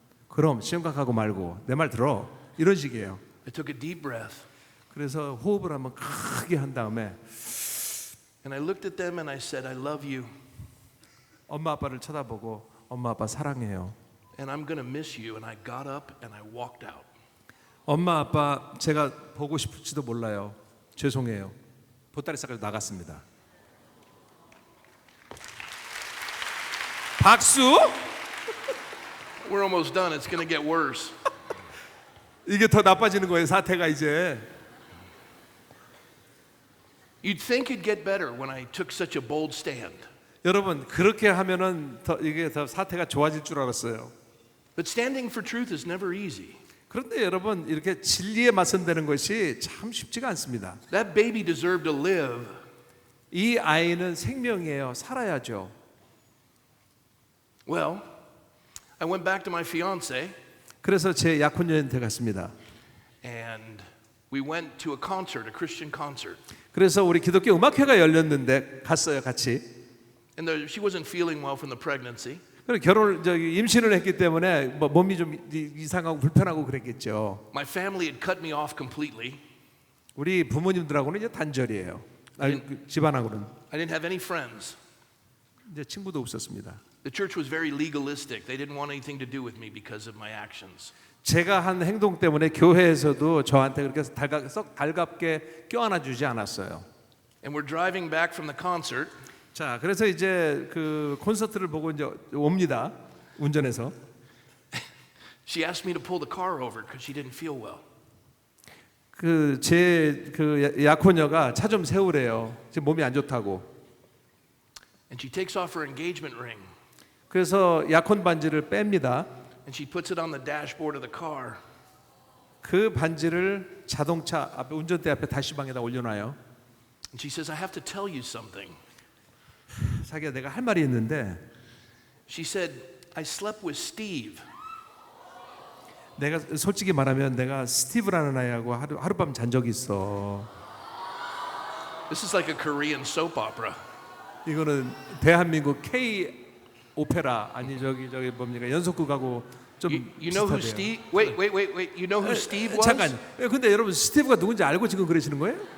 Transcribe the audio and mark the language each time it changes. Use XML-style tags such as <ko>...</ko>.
<ko>그럼 심각하고 말고 내 말 들어. 이런 식이에요.</ko> <en>I took a deep breath.</en> <ko>그래서 호흡을 한번 크게 한 다음에</ko> <en>And I looked at them and I said, I love you.</en> <ko>엄마 아빠를 쳐다보고 엄마 아빠 사랑해요.</ko> <en>And I'm going to miss you. And I got up and I walked out.</en> <ko>엄마 아빠 제가 보고 싶을지도 몰라요. 죄송해요. 보따리 싸고 나갔습니다. 박수?</ko> <en>We're almost done. It's going to get worse.</en> <ko>이게 더 나빠지는 거예요. 사태가 이제.</ko> <en>You'd think it'd get better when I took such a bold stand.</en> <ko>여러분 그렇게 하면은 이게 더 사태가 좋아질 줄 알았어요.</ko> <en>But standing for truth is never easy.</en> <ko>그런데 여러분 이렇게 진리에 맞선다는 것이 참 쉽지가 않습니다.</ko> <en>That baby deserved to live.</en> <ko>이 아이는 생명이에요. 살아야죠.</ko> <en>Well, I went back to my fiance</en> <ko>그래서 제 약혼녀한테 갔습니다.</ko> <en>and we went to a concert, a Christian concert.</en> <ko>그래서 우리 기독교 음악회가 열렸는데 갔어요, 같이.</ko> <en>And she wasn't feeling well from the pregnancy.</en> <ko>그리고 임신을 했기 때문에 뭐 몸이 좀 이상하고 불편하고 그랬겠죠.</ko> <en>My family had cut me off completely.</en> <ko>우리 부모님들하고는 이제 단절이에요. 집안하고는</ko> <en>I didn't have any friends.</en> <ko>이제 친구도 없었습니다.</ko> <en>The church was very legalistic. They didn't want anything to do with me because of my actions.</en> <ko>제가 한 행동 때문에 교회에서도 저한테 그렇게 썩 달갑게 껴안아 주지 않았어요.</ko> <en>And we're driving back from the concert.</en> <ko>자, 그래서 이제 그 콘서트를 보고 이제 옵니다. 운전해서.</ko> <en>She asked me to pull the car over because she didn't feel well.</en> <ko>그 약혼녀가 차 좀 세우래요. 지금 몸이 안 좋다고.</ko> <en>And she takes off her engagement ring.</en> <ko>그래서 약혼 반지를 뺍니다.</ko> <en>And she puts it on the dashboard of the car.</en> <ko>그 반지를 자동차 앞에 운전대 앞에 다시방에다 올려놔요.</ko> <en>And she says, I have to tell you something.</en> <ko>자기가 내가 할 말이 있는데</ko> <en>She said, I slept with Steve.</en> <ko>내가 솔직히 말하면 내가 스티브라는 아이하고 하룻밤 잔 적이 있어.</ko> <en>This is like a Korean soap opera.</en> <ko>이거는 대한민국 K 오페라 아니 저기 뭡니까 연속극하고 좀</ko> <en>You know who</en> <ko>비슷하대요.</ko> <en>Steve? Wait. You know who Steve was?</en> <ko>잠깐. 근데 여러분 스티브가 누군지 알고 지금 그러시는 거예요?</ko>